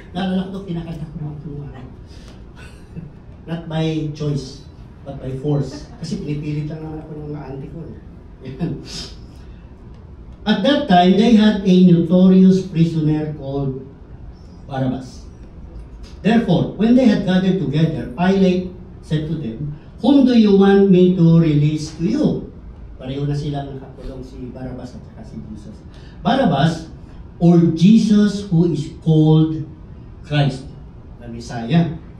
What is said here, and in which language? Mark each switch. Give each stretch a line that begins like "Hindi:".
Filipino: Naalala ko ito, kinakanta ko naman itong araw.
English: Not by choice, but by force.
Filipino: Kasi pinipilit lang naman ako ng mga auntie ko. Yan.
English: At that time, they had a notorious prisoner called Barabbas. Therefore, when they had gathered together, Pilate said to them, "Whom do you want me to release to you?"
Filipino: Pareho na silang nakakulong, si Barabbas at saka si Jesus.
English: Barabbas, or Jesus who is called Christ, the Messiah.